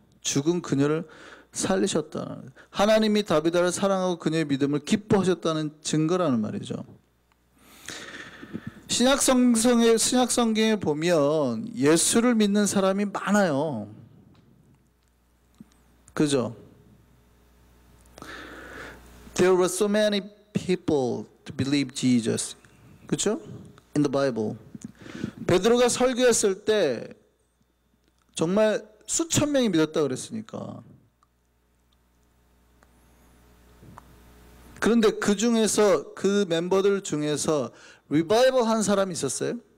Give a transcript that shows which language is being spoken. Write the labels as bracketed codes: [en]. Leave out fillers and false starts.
[ko] 죽은 그녀를 살리셨다는 거예요. 하나님이 다비다를 사랑하고 그녀의 믿음을 기뻐하셨다는 증거라는 말이죠. 신약성경에 보면 예수를 믿는 사람이 많아요. 그죠? [en] There were so many people to believe Jesus. [ko] 그죠? [en] In the Bible. [ko] 베드로가 설교했을 때 정말 수천 명이 믿었다 그랬으니까. 그런데 그 중에서 그 멤버들 중에서 리바이벌 한 사람이 있었어요?